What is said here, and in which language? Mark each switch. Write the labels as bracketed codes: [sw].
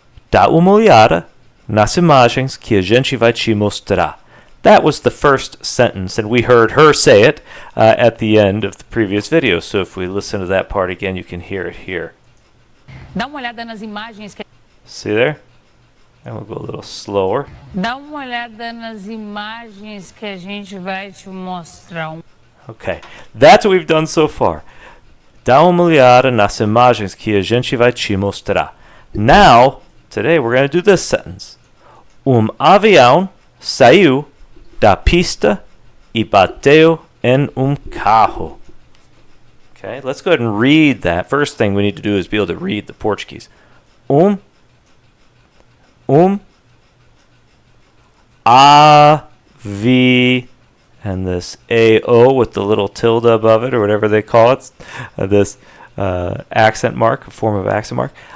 [pt] Dá uma olhada nas imagens que a gente vai te mostrar. [en] That was the first sentence, and we heard her say it at the end of the previous video. So if we listen to that part again, you can hear it here. [pt] Dá uma olhada nas imagens que... [en] See there? And we'll go a little slower. [pt] Dá uma olhada nas imagens que a gente vai te mostrar. [en] Okay, that's what we've done so far. [pt] Dá uma olhada nas imagens que a gente vai te mostrar. [en] Now, today we're going to do this sentence. [pt] Avião saiu da pista e bateu em carro. [en] Okay, let's go ahead and read that. First thing we need to do is be able to read the Portuguese. Avi, and this AO with the little tilde above it, or whatever they call it, this accent mark, a form of accent mark.